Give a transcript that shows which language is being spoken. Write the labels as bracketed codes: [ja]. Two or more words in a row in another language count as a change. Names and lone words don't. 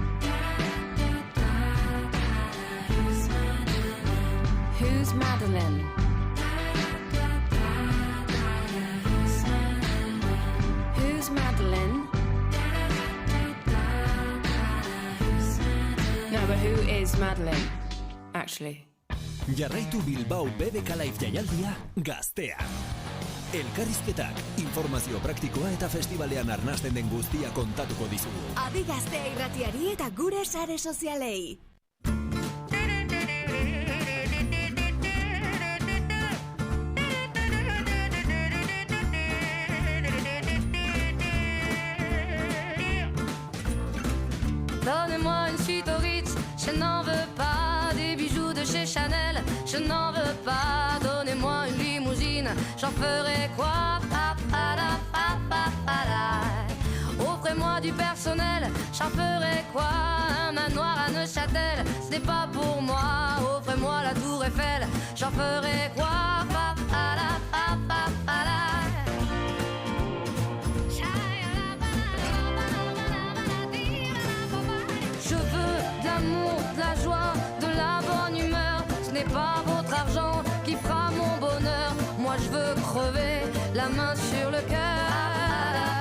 [en] Who's Madeline? Who's Madeline? No, but who is Madeline, actually? [eu] Jarraitu Bilbao BBK Live jaialdia Gaztean. Elkarrizketak, informazio praktikoa eta festivalean arnasten den guztia kontatuko dizugu. Adi Gaztea irratiari eta gure sare sozialei. [fr] Donnez-moi une suite au Ritz, je n'en veux pas. Des bijoux de chez Chanel, je n'en veux pas. Donnez-moi une limousine, j'en ferai quoi? Pa, pa, da, pa, pa, pa, da. moi du personnel, j'en ferai quoi? Un manoir à Neuchâtel, ce n'est pas pour moi. Offrez-moi la tour Eiffel, j'en ferai quoi? Pa, pa, la, pa, pa, pa, la. Je veux de l'amour, de la joie, de la bonne humeur. Ce n'est pas votre argent qui fera mon bonheur. Moi je veux crever, la main sur le cœur.